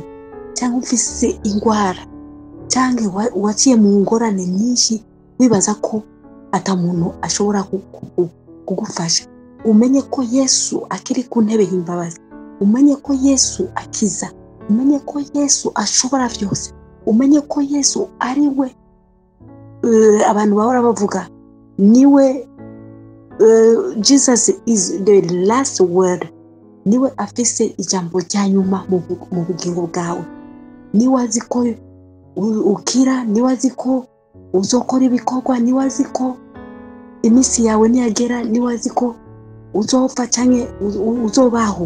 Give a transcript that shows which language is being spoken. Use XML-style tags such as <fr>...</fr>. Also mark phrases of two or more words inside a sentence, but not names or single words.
<rn>cyangwa ufise indwara cyangwa waciye mu ngorane nyinshi wibaza ko ata muntu ashobora kugufasha, umenye ko Yesu akiri ku ntebe y'imbabazi, umenye ko Yesu akiza, umenye ko Yesu ashobora byose, umenye ko Yesu ari we abantu bahora bavuga niwe</rn> <en>Jesus is the last word.</en> <rn>Niwe afise ijambo rya nyuma mu bugingo bwawe. Niwe azi ko ukira, niwe azi ko uzokora ibikorwa, niwe azi ko iminsi yawe niyagera, niwe azi ko uzopfa cyangwa uzobaho.</rn>